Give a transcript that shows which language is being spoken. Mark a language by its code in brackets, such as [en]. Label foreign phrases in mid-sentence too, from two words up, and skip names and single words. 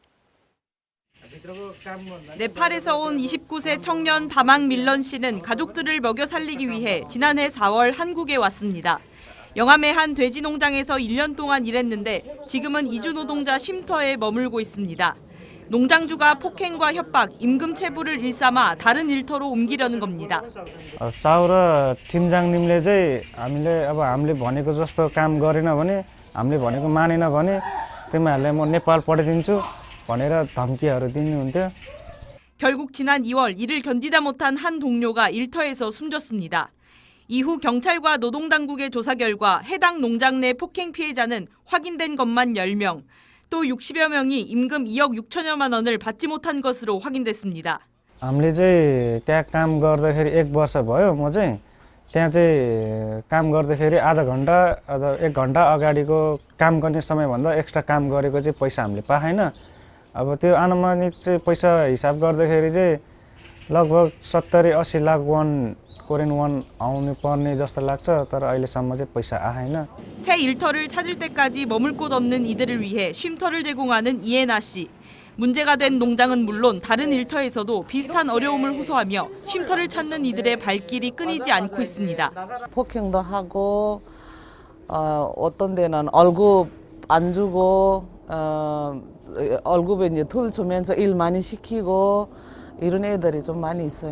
[ko] 네팔에서 온 29세 청년 다망 밀런 씨는 가족들을 먹여 살리기 위해 지난해 4월 한국에 왔습니다. 영암의 한 돼지 농장에서 1년 동안 일했는데 지금은 이주 노동자 쉼터에 머물고 있습니다. 농장주가 폭행과 협박, 임금 체불을 일삼아 다른 일터로 옮기려는 겁니다. [ne] साउर टिमजाङनिमले चाहिँ हामीले भनेको जस्तो काम गरेन भने हामीले भनेको मानेन भने तिमीहरूलाई म नेपाल पठाइदिन्छु भनेर धम्कीहरू दिनुहुन्थ्यो. [ko] 결국 지난 2월 이를 견디다 못한 한 동료가 일터에서 숨졌습니다. 이후 경찰과 노동당국의 조사 결과 해당 농장 내 폭행 피해자는 확인된 것만 10명, 또 60여 명이 임금 2억 6천여만 원을 받지 못한 것으로 확인됐습니다. [ne] हामीले चाहिँ त्यहाँ काम गर्दाखेरि 1 वर्ष भयो. म चाहिँ त्यहाँ चाहिँ काम गर्दाखेरि आधा घन्टा अथवा 1 घन्टा अगाडिको काम गर्ने समयभन्दा एक्स्ट्रा काम गरेको चाहिँ पैसा हामीले पाएन. अब त्यो अनुमानित चाहिँ पैसा हिसाब गर्दाखेरि चाहिँ लगभग 70-80 लाख वन कोरियन 원 आउनु पर्ने जस्तो लाग्छ. तर अहिलेसम्म चाहिँ पैसा आएन. [ko] 새 일터를 찾을 때까지 머물 곳 없는 이들을 위해 쉼터를 제공하는 이해나 씨. 문제가 된 농장은 물론 다른 일터에서도 비슷한 어려움을 호소하며 쉼터를 찾는 이들의 발길이 끊이지 않고 있습니다. 폭행도 하고 어떤 데는 월급 안 주고 월급에 이제 툴 주면서 일 많이 시키고 이런 애들이 좀 많이 있어요.